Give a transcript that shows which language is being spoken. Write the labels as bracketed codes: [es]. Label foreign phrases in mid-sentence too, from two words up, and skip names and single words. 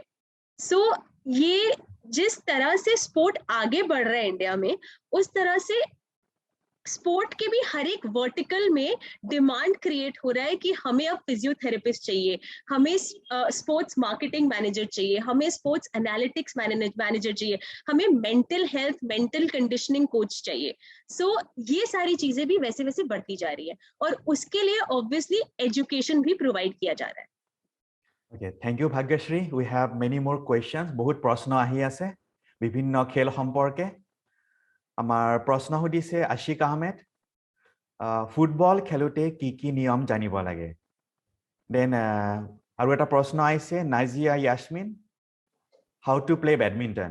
[hi] सो ये जिस तरह से स्पोर्ट आगे बढ़ रहा है इंडिया में, उस तरह से स्पोर्ट के भी हर एक वर्टिकल में [en] demand create [hi] हो रहा है कि हमें अब फिजियोथेरेपिस्ट चाहिए, हमें [en] sports marketing manager [hi] चाहिए, हमें [en] sports analytics manager [hi] चाहिए, हमें [en] mental health, mental conditioning coach [hi] चाहिए। सो ये सारी चीजें भी वैसे वैसे बढ़ती जा रही है, और उसके लिए [en] obviously education [hi] भी प्रोवाइड किया जा रहा है। [en] Okay, thank you Bhagyashree. We have many more questions. [as] বহুত প্ৰশ্ন आহি আছে বিভিন্ন খেল সম্পর্কে। আমাৰ প্ৰশ্ন সুধিছে আশিক আহমেদ, ফুটবল খেলুতে কি কি নিয়ম জানিব লাগে। দেন আৰু এটা প্ৰশ্ন আহিছে নাজিয়া ইয়াসমিন, [en] how to play badminton.